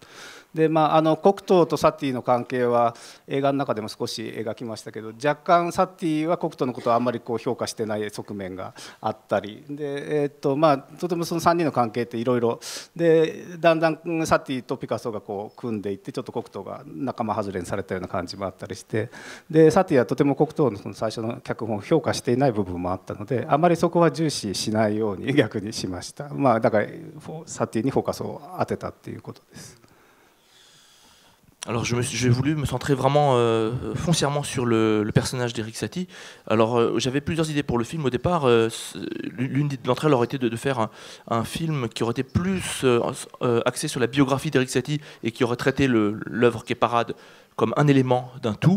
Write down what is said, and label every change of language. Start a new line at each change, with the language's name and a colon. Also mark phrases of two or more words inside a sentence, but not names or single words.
Japanese: でコクトーとサティの関係は映画の中でも少し描きましたけど、若干サティはコクトーのことをあんまり評価してない側面があったりで、とてもその3人の関係っていろいろで、だんだんサティとピカソが組んでいって、ちょっとコクトーが仲間外れにされたような感じもあったりして、でサティはとてもコクトーのその最初の脚本を評価していない部分もあったので、あまりそこは重視しないように逆にしました。だからサティにフォーカスを当てたっていうことです。
French: Alors j'ai voulu me centrer vraiment foncièrement sur le personnage d'Erik Satie. Alors j'avais plusieurs idées pour le film au départ. L'une d'entre elles aurait été de faire un film qui aurait été plus axé sur la biographie d'Erik Satie et qui aurait traité l'œuvre qu'est Parade comme un élément d'un tout.